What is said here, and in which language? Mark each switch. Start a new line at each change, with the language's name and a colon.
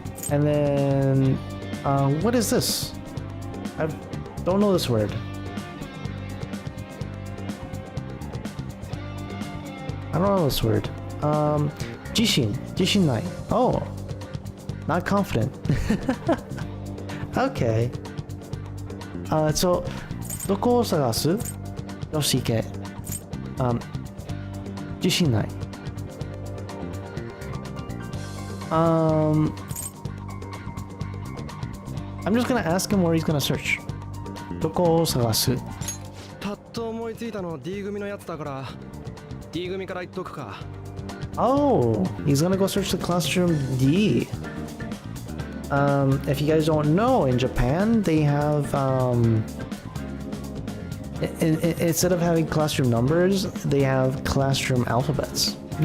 English: And then, what is this? I don't know this word. I don't know this word.
Japanese: 自信ない
English: Oh, not confident. Okay. So,
Japanese: どこを探すよし行け。自信ない。
English: I'm just gonna ask him where he's gonna search.
Japanese: どこを探すパッと思いついたの D 組のやつだから D 組から言っとくか。
English: Oh, he's gonna go search the classroom D. If you guys don't know, in Japan, they have, instead of having classroom numbers, they have classroom alphabets.